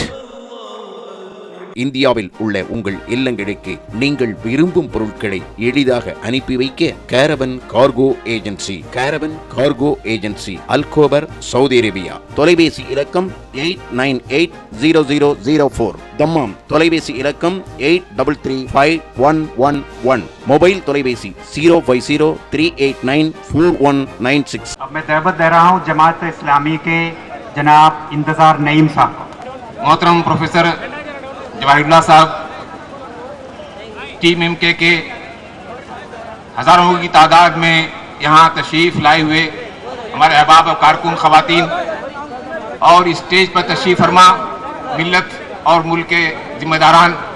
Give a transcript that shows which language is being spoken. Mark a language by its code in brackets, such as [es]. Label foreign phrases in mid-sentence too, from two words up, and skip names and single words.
[ta] இந்தியாவில் உள்ள உங்கள் இல்லங்களுக்கு நீங்கள் விரும்பும் பொருட்களை எளிதாக அனுப்பி வைக்க கேரவன் கார்கோ ஏஜென்சி அல்கோபர், சவுதி அரேபியா. தொலைபேசி இலக்கம் 89800004. தம்மாம் தொலைபேசி இலக்கம் 83351111. மொபைல் தொலைபேசி 050-389-4196. [ur] اب میں دعوت دے رہا ہوں جماعت اسلامی کے جناب انتظار نعیم صاحب کو. محترم پروفیسر جواہراللہ صاحب، ٹیم ایم کے کے ہزاروں کی تعداد میں یہاں تشریف لائے ہوئے ہمارے احباب اور کارکن خواتین اور اسٹیج پر تشریف فرما ملت اور ملک کے ذمہ داران,